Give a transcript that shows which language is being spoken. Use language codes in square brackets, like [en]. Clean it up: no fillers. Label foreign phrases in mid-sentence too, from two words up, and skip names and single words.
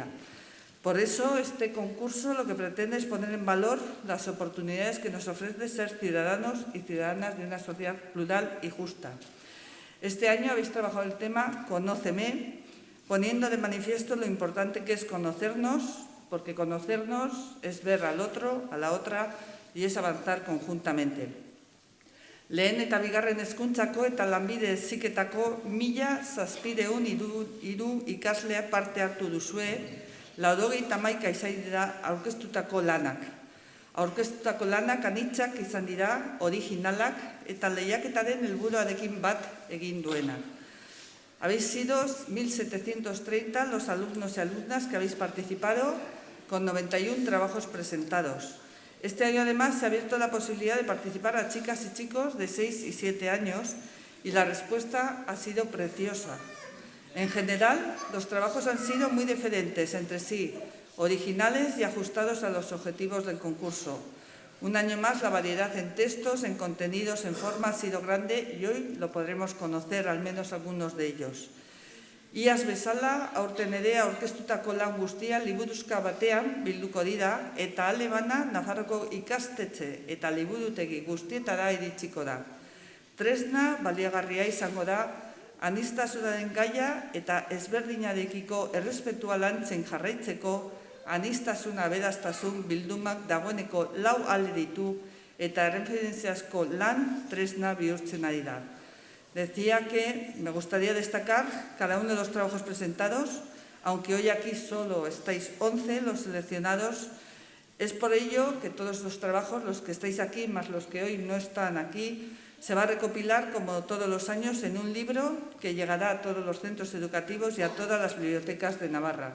[es] Por eso, este concurso lo que pretende es poner en valor las oportunidades que nos ofrece ser ciudadanos y ciudadanas de una sociedad plural y justa. Este año habéis trabajado el tema Conóceme, poniendo de manifiesto lo importante que es conocernos, porque conocernos es ver al otro, a la otra, y es avanzar conjuntamente. [eu] Lehen eta bigarren hezkuntzako eta lanbide heziketako 1073 ikaslea parte hartu duzue, 91 izan dira aurkeztutako lanak. Aurkeztutako lanak anitzak izan dira, originalak eta lehiaketaren helburuarekin bat egin duenak. [es] Habéis sido 1.730 los alumnos y alumnas que habéis participado con 91 trabajos presentados. Este año, además, se ha abierto la posibilidad de participar a chicas y chicos de 6 y 7 años y la respuesta ha sido preciosa. En general, los trabajos han sido muy diferentes entre sí, originales y ajustados a los objetivos del concurso. Un año más, la variedad en textos, en contenidos, en forma ha sido grande y hoy lo podremos conocer, al menos algunos de ellos. [eu] Iaz bezala, aurten ere aurkeztutako lan guztia liburuzka batean bilduko dira eta ale bana Nafarroko ikastetxe eta liburutegi guztietara iritsiko da. Tresna baliagarria izango da, aniztasunaren gaia eta ezberdinarekiko errespetua lantzen jarraitzeko, aniztasuna aberastasuna bildumak dagoeneko 4 ale ditu eta erreferentziazko lan tresna bihurtzen ari da. [es] Decía que me gustaría destacar cada uno de los trabajos presentados, aunque hoy aquí solo estáis 11 los seleccionados. Es por ello que todos los trabajos, los que estáis aquí, más los que hoy no están aquí, se va a recopilar, como todos los años, en un libro que llegará a todos los centros educativos y a todas las bibliotecas de Navarra.